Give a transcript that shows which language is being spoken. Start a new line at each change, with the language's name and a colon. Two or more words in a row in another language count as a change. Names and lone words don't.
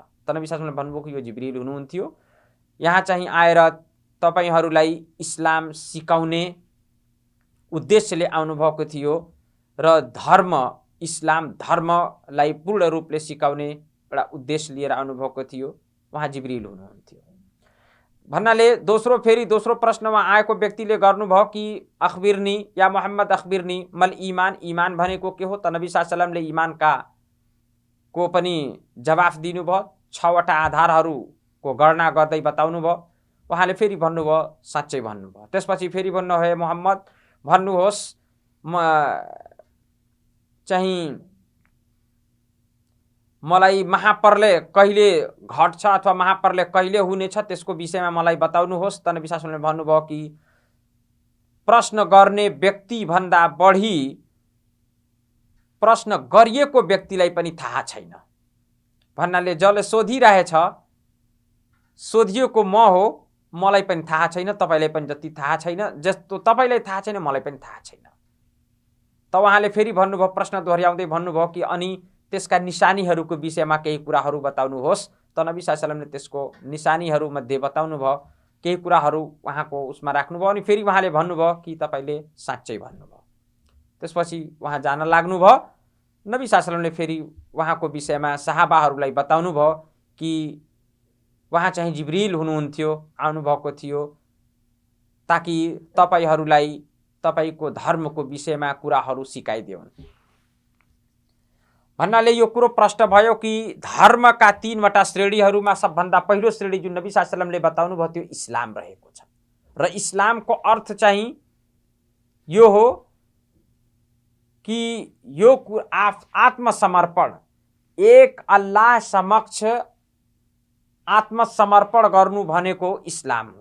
Nepali: त नबी
Arabic: صلى الله عليه وسلم
Nepali: भन्नुभयो कि यो जिब्रील हुनुहुन्थ्यो, यहाँ चाहिँ आएर तपाईहरूलाई इस्लाम सिकाउने उद्देश्यले आउनुभएको थियो र धर्म इस्लाम धर्मलाई पूर्ण रूपले सिकाउने एउटा उद्देश्य लिएर आउनुभएको थियो, उहाँ जिब्रील हुनुहुन्थ्यो भन्नाले दोस्रो प्रश्नमा आएको व्यक्तिले गर्नुभयो कि
Arabic: أخبرني يا محمد أخبرني عن الإيمان,
Nepali: इमान भनेको के हो? त नबी
Arabic: صلى الله عليه وسلم
Nepali: इमानका को पनि जवाफ दिनुभयो, 6वटा आधारहरूको गणना गर्दै बताउनुभयो। उहाँले फेरि भन्नुभयो साँच्चै भन्नुभयो। त्यसपछि फेरि भन्नुभयो मोहम्मद भन्नुहोस् चाहिँ मलाई महाप्रलय कहिले घट्छ अथवा महाप्रलय कहिले हुनेछ त्यसको विषयमा मलाई बताउनुहोस्। त नबी
Arabic: صلى الله عليه وسلم
Nepali: भन्नुभयो कि प्रश्न गर्ने व्यक्ति भन्दा बढी प्रश्न गरिएको व्यक्तिलाई पनि थाहा छैन भन्नाले जसले सोधिरहेछ सोधिएको म हो, मलाई पनि थाहा छैन, तपाईलाई पनि जति थाहा छैन, जस्तो तपाईलाई थाहा छैन मलाई पनि थाहा छैन। त उहाँले फेरि भन्नुभयो प्रश्न दोहोर्याउँदै भन्नुभयो कि अनि त्यसका निशानीहरूको विषयमा केही कुराहरू बताउनुहोस्। त नबी
Arabic: صلى الله عليه وسلم
Nepali: त्यसको निशानीहरू मध्ये बताउनुभयो, केही कुराहरू उहाँको उसमा राख्नुभयो अनि फेरि उहाँले भन्नुभयो कि तपाईले साँच्चै भन्नुभयो। त्यसपछि उहाँ जान लाग्नुभयो। नबी
Arabic: صلى الله عليه وسلم
Nepali: फेरि उहाँको विषयमा साहाबाहरूलाई बताउनुभयो कि उहाँ चाहिँ जिब्रील हुनुहुन्थ्यो, आउनुभएको थियो ताकि तपाईहरूलाई तपाईको धर्मको विषयमा कुराहरू सिकाइदिउन्। भन्नाले यो कुरो प्रष्ट भयो कि धर्मका तीनवटा श्रेणीहरूमा सबभन्दा पहिलो श्रेणी जुन नबी
Arabic: صلى الله عليه وسلم
Nepali: बताउनु भयो त्यो इस्लाम रहेको छ र इस्लामको अर्थ चाहिँ यो हो कि यो आत्मसमर्पण, एक अल्लाह समक्ष आत्मसमर्पण गर्नु भनेको इस्लाम हो।